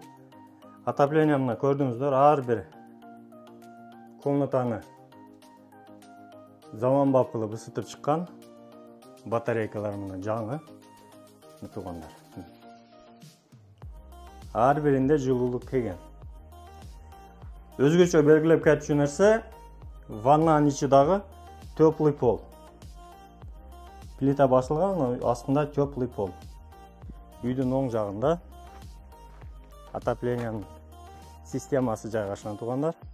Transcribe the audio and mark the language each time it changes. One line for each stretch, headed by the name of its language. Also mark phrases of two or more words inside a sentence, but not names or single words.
Kazakh: Отопление мына көрдіңіздер, ар бір комнатаны заманбап қылып ысытып шыққан. Батарейкалар мына жаңы тұрғандар. Ар бірінде жылулық келген.
Kyrgyz: Өзгөчө белгилеп кетчү нерсе, ваннаның ичидагы
Russian: теплый пол.
Kyrgyz: Плита басылган, астында
Russian: теплый пол.
Kyrgyz: Үйдүн оң жагында отоплениянын системасы жайгашкан тугандар.